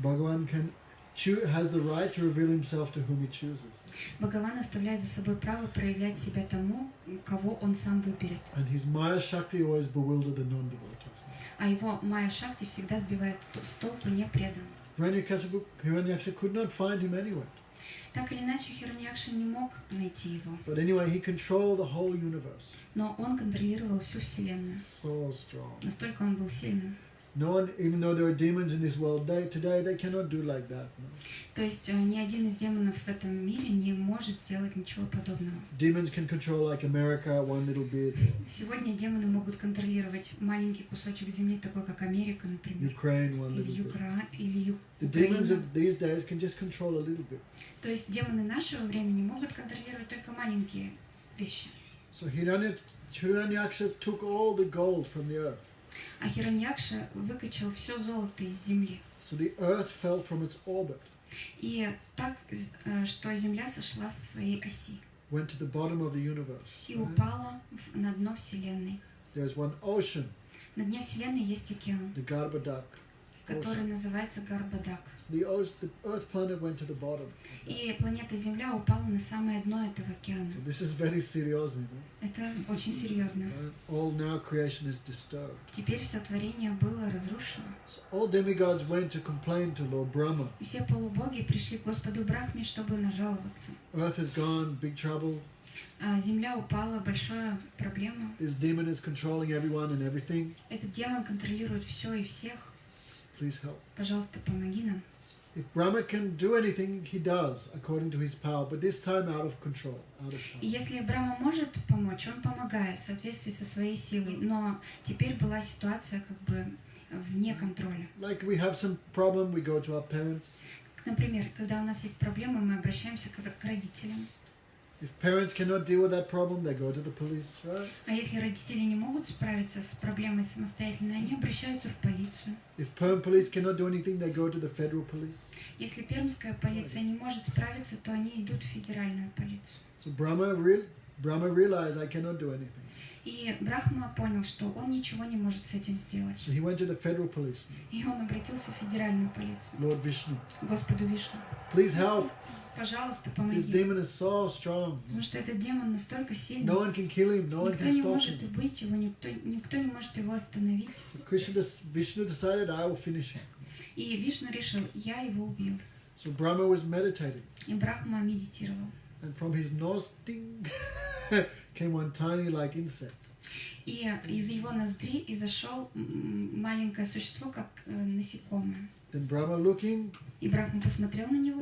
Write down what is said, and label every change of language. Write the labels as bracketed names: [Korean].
[English] Bhagavan has the right to reveal himself to whom he chooses. [Russian] Бхагаван оставляет за собой право проявлять себя тому, кого он сам выберет. [English] And his Maya Shakti always bewildered the non-devotees. [Russian] А его Майя Шакти всегда сбивает с толку непреданных. [English] Hiranyakashipu could not find him anywhere. [Russian] Так или иначе, Хираньякша не мог найти его. [English] But anyway, he controlled the whole universe. [Russian] Но он контролировал всю Вселенную. [English] So strong. [Russian] Настолько он был сильным. [English] No one, even though there are demons in this world today, they cannot do like that. No? [Russian] То есть ни один из демонов в этом мире не может сделать ничего подобного. [English] Demons can control like America, one little bit. [Russian] Сегодня демоны могут контролировать маленький кусочек земли, такой как Америка, например. [English] Ukraine, one [Russian] Или [English] little bit. [Russian] или [English] The demons [Russian] Украина. [English] of these days can just control a little bit. [Russian] То есть демоны нашего времени могут контролировать только маленькие вещи. [English] So Hiranyaksha took all the gold from the earth. [Russian] А Хираньякша выкачал все золото из земли. [English] So the earth fell from its orbit, [Russian] И так, что земля сошла со своей оси. [English] went to the bottom of the universe. [Russian] И упала на дно Вселенной. [English] There's one ocean, [Russian] На дне Вселенной есть океан, [English] the Garbadak. [Russian] который называется Гарбадак. [English] The Earth planet went to the bottom. [Russian] И планета Земля упала на самое дно этого океана. [English] So this is very serious, you know? [Russian] Это очень серьезно. [English] All now creation is disturbed. [Russian] Теперь все творение было разрушено. [English] So all demigods went to complain to Lord Brahma. [Russian] И все полубоги пришли к Господу Брахме, чтобы нажаловаться. [English] Earth is gone, big trouble. [Russian] Земля упала, большая проблема. [English] This demon is controlling everyone and everything. [Russian] Этот демон контролирует все и всех. [English] Please help. [Russian] Пожалуйста, помоги нам. [English] If Brahma can do anything, he does, according to his power, but this time out of control, out of [Russian] И [English] power. [Russian] если Брахма может помочь, он помогает в соответствии со своей силой. Но теперь была ситуация как бы вне контроля. [English] Like we have some problem, we go to our parents. [Russian] Например, когда у нас есть проблемы, мы обращаемся к родителям. [English] If parents cannot deal with that problem, they go to the police, right? [Russian] А если родители не могут справиться с проблемой самостоятельно, они обращаются в полицию. [English] If Perm police cannot do anything, they go to the federal police. [Russian] Если пермская полиция не может справиться, то они идут в федеральную полицию. [English] So Brahma realized, I cannot do anything. [Russian] И Брахма понял, что он ничего не может с этим сделать. [English] So he went to the federal police. [Russian] И он обратился в федеральную полицию. [English] Lord Vishnu, [Russian] Господу Вишну. [English] please help. [Russian] Пожалуйста, [English] This [Russian] помоги. [English] demon is so strong. [Russian] Потому что этот демон настолько сильный. [English] No one can kill him, no one [Russian] Никто [English] can [Russian] не [English] stop [Russian] может [English] him. [Russian] убить его, никто не может его остановить. [English] So Vishnu decided, I will finish him. [Russian] И Вишну решил, я его убью. [English] So Brahma was meditating. [Russian] И Брахма медитировал. [English] And from his nose, ding, came one tiny like insect. [Russian] И из его ноздри изошел маленькое существо, как насекомое. [English] Then Brahma looking, [Russian] И Брахма посмотрел на него.